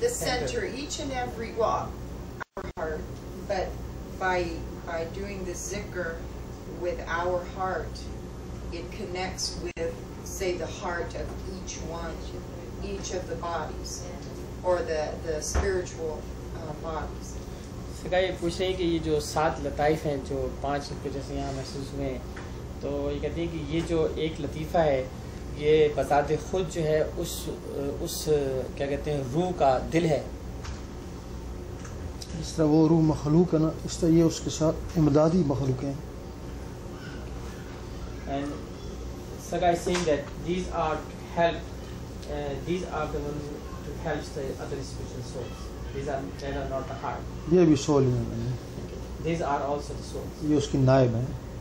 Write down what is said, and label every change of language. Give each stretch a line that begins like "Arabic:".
English: The center, each and every, well, our heart, but by doing the zikr with our heart, it connects with, say, the heart of each one, each of the bodies, or the spiritual bodies.
Hindi: सगा ये पूछ रहे हैं कि ये जो 7 लताइफ हैं जो 5 के जैसे यहाँ महसूस हुए हैं, तो ये कहते हैं कि ये जो एक लतीफ़ा है ये बज़ात खुद जो है उस क्या कहते हैं रूह का दिल है। इस तरह वो रूह मखलूक है ना, इस तरह ये उसके साथ इमदादी मखलूक हैं।
English: And Saga is saying that these are to help, these are the ones to help the other spiritual souls. These are not the heart.
Hindi: ये भी सोल ही हैं,
English: These are also the souls.
Hindi: ये उसकी नायब हैं।